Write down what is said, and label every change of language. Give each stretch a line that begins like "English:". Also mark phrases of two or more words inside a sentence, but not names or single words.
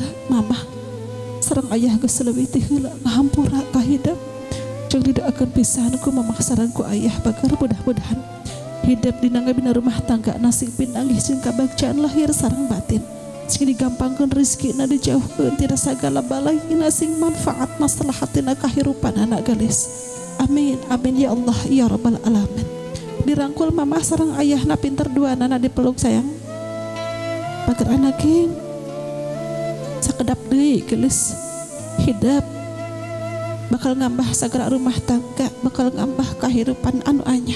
Sundanese: mama sareng ayah geus leuwih ti heula ngahampura ka hidup jeung didoakeun pisan ku mama sareng ku ayah bager mudah-mudahan hidup dina ngabina rumah tangga nasing pinanggih jeung kabagjaan lahir sareng batin sing digampangkeun rezekina dijauhkeun tina sagala balaina sing manfaat maslahatina kahirupan anak gelis.
Arabic: آمين آمين يا الله يا رب العالمين.
Sundanese: Dirangkul mama sareng ayahna pinter duanana dipeluk sayang bager anakeun sakedap deui gelis hidup bakal ngambah sagala rumah tangga bakal ngambah kahirupan anu anyar.